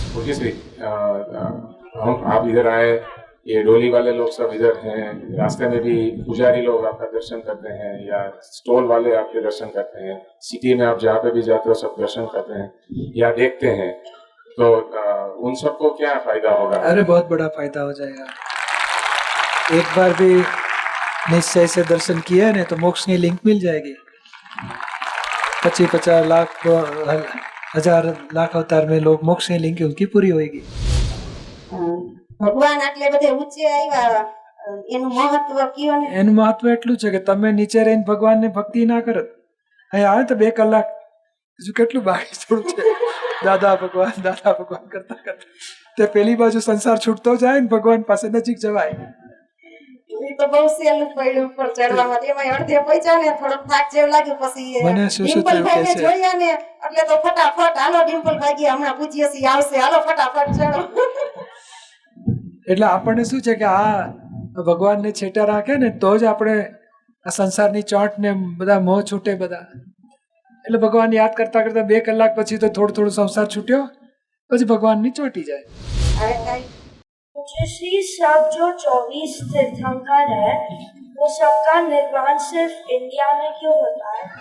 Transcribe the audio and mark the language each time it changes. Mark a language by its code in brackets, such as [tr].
[hi] हम आप इधर आए, ये डोली वाले लोग सब इधर हैं, रास्ते में भी पुजारी लोग आपका दर्शन करते हैं या स्टॉल वाले आपके दर्शन करते हैं, सिटी में आप जहाँ पे भी जाते हो सब दर्शन करते हैं या देखते हैं, तो उन सबको क्या फायदा होगा? अरे बहुत बड़ा फायदा हो जाएगा. एक बार भी निश्चय से दर्शन किया है तो मोक्ष की लिंक मिल जाएगी. 25-50 लाख 1000 लाख अवतार में लोग मोक्ष की लिंक उनकी पूरी होगी. [gu] ભગવાન આટલે બધે ઊંચે આવ્યા, એનું મહત્વ કયો ને? એનું મહત્વ એટલું છે કે તમે નીચે રહીને ભગવાનને ભક્તિ ના કરત, અહીં આવે તો 2 કલાક હજુ કેટલું બાકી થોડું છે. દાદા ભગવાન કરતા કરતા તે પેલી બાજુ સંસાર છૂટતો જાય ને ભગવાન પાસે નજીક જવાય. એ તો બહુ સહેલું પડ્યું ઉપર ચડવામાં. એમાં અડધે પહોંચ્યા ને થોડોક થાક જેવું લાગ્યું, પછી ડિમ્પલભાઈને જોયા ને એટલે તો ફટાફટ હાલો ડિમ્પલભાઈ હમણાં પૂછીએ છીએ આવશે, હાલો ફટાફટ ચડો. એટલે આપણને શું છે કે આ ભગવાનને છેટા રાખે ને તો જ આપણે આ સંસારની ચોટ ને બધા મોહ છૂટે બધા. એટલે ભગવાન યાદ કરતા કરતા 2 કલાક પછી તો થોડું સંસાર છૂટ્યો, પછી ભગવાનની ચોટી જાય. [hi] श्री सब जो 24 तीर्थंकर है वो सबका निर्माण सिर्फ इंडिया में क्यों होता है?